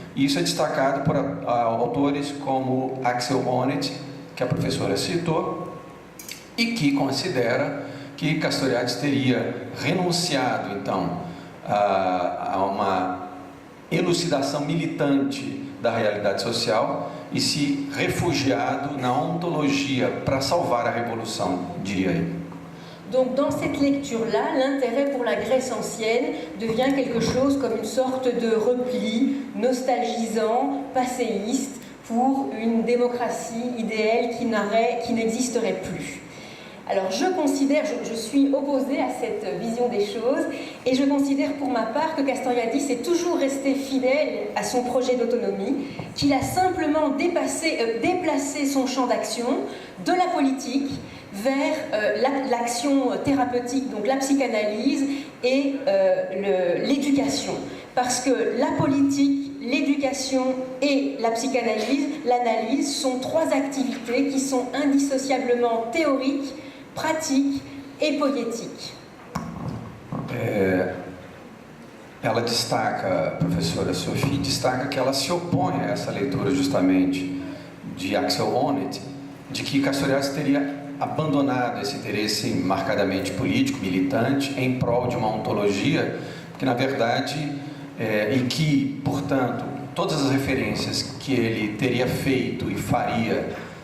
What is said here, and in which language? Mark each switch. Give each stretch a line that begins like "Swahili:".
Portuguese: E isso é destacado por autores como Axel Honneth, que a professora citou, e que considera que Castoriadis teria renunciado, então, a uma elucidação militante da realidade social e se refugiado na ontologia para salvar a revolução, diria ele.
French: Donc dans cette lecture-là, l'intérêt pour la Grèce ancienne devient quelque chose comme une sorte de repli nostalgisant, passéiste, pour une démocratie idéale qui n'existerait plus. Alors je considère, je suis opposée à cette vision des choses, et je considère pour ma part que Castoriadis est toujours resté fidèle à son projet d'autonomie, qu'il a simplement déplacé son champ d'action de la politique vers l'action thérapeutique, donc la psychanalyse et l'éducation. Parce que la politique, l'éducation et la psychanalyse, l'analyse, sont trois activités qui sont indissociablement théoriques, pratiques et poétiques.
Portuguese: Ela destaca, a professora Sophie, destaca que ela se opõe a essa leitura justamente de Axel Honneth, de que Castoriadis teria abandonado esse interesse marcadamente político, militante, em prol de uma ontologia, que na verdade, e que, portanto, todas as referências que ele teria feito e faria